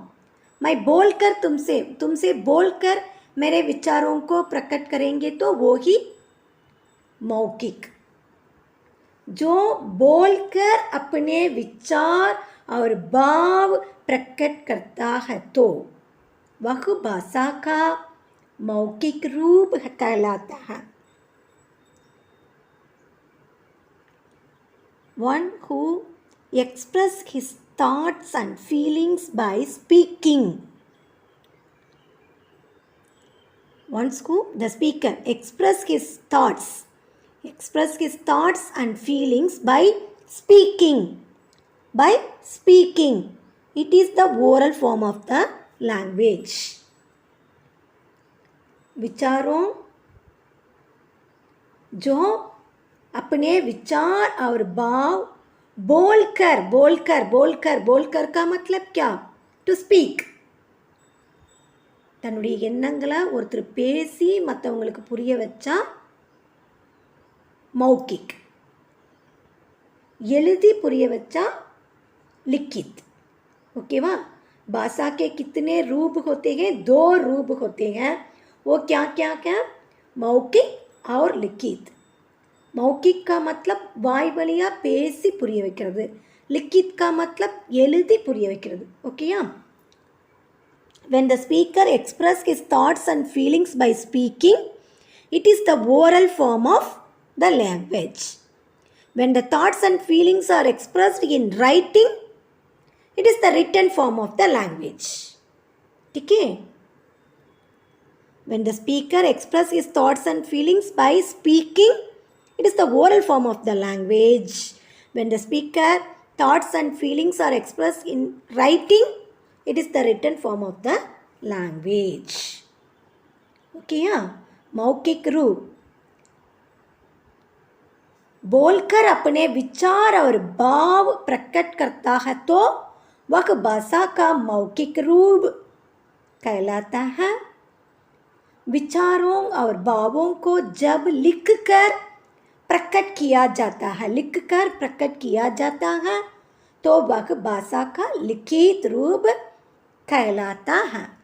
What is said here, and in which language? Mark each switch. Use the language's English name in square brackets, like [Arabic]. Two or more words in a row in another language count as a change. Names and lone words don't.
[Hindi] मैं बोलकर तुमसे बोलकर मेरे विचारों को प्रकट करेंगे तो वो ही मौखिक. जो बोलकर अपने विचार और भाव प्रकट करता है तो वह भाषा का मौखिक रूप कहलाता है. [English] One who express his thoughts and feelings by speaking. The speaker express his thoughts and feelings by speaking. It is the oral form of the language. [Hindi] विचारों जो अपने विचार और भाव बोलकर का मतलब क्या? [English] To speak. [Tamil] தன்னுடைய எண்ணங்களை ஒருத்தர் பேசி மற்றவங்களுக்கு புரிய வச்சா मौखिक. எழுதி புரிய வச்சா लिखित. ओकेवा. [Hindi] भाषा के कितने रूप होते हैं? दो रूप होते हैं. वो क्या क्या क्या? मौखिक और लिखित. मौखिक का मतलब [Tamil] வாய் வழியா பேசி புரிய வைக்கிறது. [Hindi] लिखित का मतलब [Tamil] எழுதி புரிய வைக்கிறது. ஓகேயா? [English] When the speaker expresses his thoughts and feelings by speaking, it is the oral form of the language. When the thoughts and feelings are expressed in writing, it is the written form of the language. Okay? When the speaker expresses his thoughts and feelings by speaking, it is the oral form of the language. When the speaker thoughts and feelings are expressed in writing, it is the written form of the language. Okay, yeah? [Hindi] मौखिक रूप. बोलकर अपने विचार और भाव प्रकट करता है तो वह भाषा का मौखिक रूप कहलाता है. विचारों और भावों को जब लिखकर प्रकट किया जाता है तो वह भाषा का लिखित रूप कहलाता है.